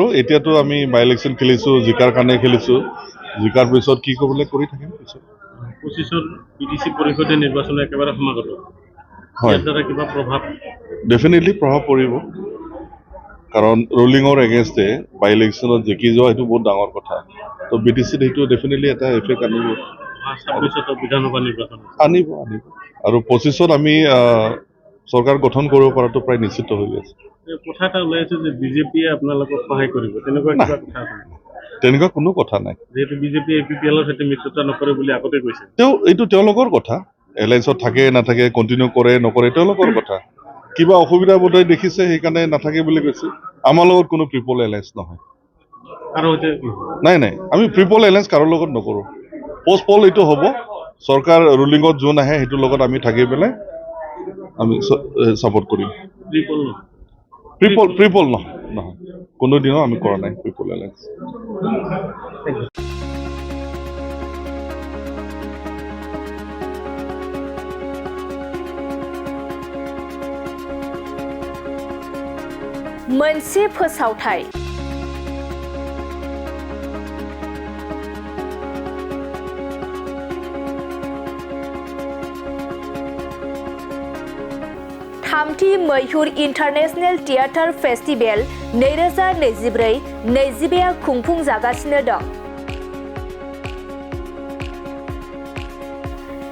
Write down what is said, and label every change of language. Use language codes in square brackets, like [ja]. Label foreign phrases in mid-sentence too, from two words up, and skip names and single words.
[as] এতিয়াতো আমি [en] by election [as] খেলিছো জিকাৰ কাৰণে খেলিছো জিকাৰ পিছত কি কৰিবলৈ কৰি থাকিম পিছত 25ৰ বিটিসি পৰিষদে নিৰ্বাচন একেবাৰে সমাগত ইয়াৰ দ্বাৰা কিবা প্ৰভাৱ ডেফিনেটলি প্ৰভাৱ পৰিব কাৰণ [en] ruling against by election [as] জিকি যোৱা সেইটো বহুত ডাঙৰ কথা তো বিটিসিত সেইটো ডেফিনেটলি এটা এফেক্ট আনিব 26ত বিধানসভা নিৰ্বাচন আনিব আৰু 25ত আমি চৰকাৰ গঠন কৰিব পৰাটো প্ৰায় নিশ্চিত হৈ গৈছে কথা এটা ওলাইছে যে বিজেপিয়ে আপোনালোকক সহায় কৰিব তেনেকুৱা কিবা কথা আছে তেনেকুৱা কোনো কথা নাই যেহেতু বিজেপি এপিপিএলৰ সৈতে মিত্ৰতা নকৰে বুলি আগতে কৈছে এইটো তেওঁলোকৰ কথা এলায়েন্সত থাকে নাথাকে কন্টিনিউ কৰে নকৰে তেওঁলোকৰ কথা কিবা অসুবিধা বোধহয় দেখিছে সেইকাৰণে নাথাকে বুলি কৈছে আমাৰ লগত কোনো [en] triple alliance [as] নহয় আৰু নাই আমি [en] triple alliance [as] কাৰো লগত নকৰো [en] post poll [as] এইটো হ'ব চৰকাৰ ৰুলিংত যোন আহে সেইটোৰ লগত আমি থাকি পেলাই আমি সাপোর্ট করি ট্রিপল নহয় কোনো দিনও আমি কৰা নাই [en] triple alliance [brx] मोनसे फोसावथाय थामथि मैहुर इन्टारनेशनेल थिएटार फेस्टिवल 2024-25 खुंफुंजागासिनो दं।